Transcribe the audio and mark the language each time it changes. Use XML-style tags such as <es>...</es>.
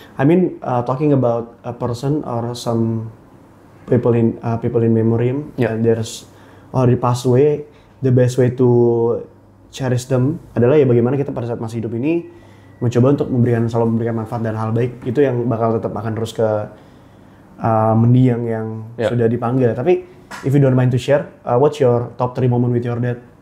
<en>I mean, talking about a person or some people in memoriam, Yeah. and there's already passed away. The best way to cherish them</en> <id>adalah ya bagaimana kita pada saat masih hidup ini mencoba untuk selalu memberikan manfaat dan hal baik. Itu yang bakal tetap akan terus ke mendiang yang</id> <en>Yeah.</en> <id>sudah dipanggil. Tapi</id> <en>if you don't mind to share, what's your top 3 moment with your dad?</en>